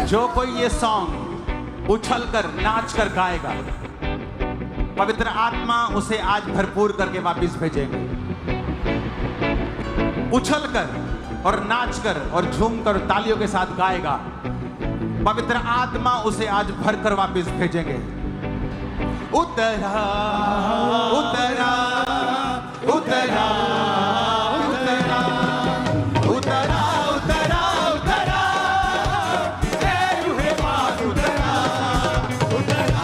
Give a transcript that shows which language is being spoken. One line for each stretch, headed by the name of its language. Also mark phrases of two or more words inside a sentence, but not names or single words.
Hindi: जो कोई ये सॉन्ग उछल कर नाच कर गाएगा, पवित्र आत्मा उसे आज भरपूर करके वापस भेजेंगे। उछल कर और नाच कर और झूम कर तालियों के साथ गाएगा, पवित्र आत्मा उसे आज भरकर वापस भेजेंगे। उतरा उतरा उतरा उतरा उतरा उतरा उतरा रूहे पाक उतरा उतरा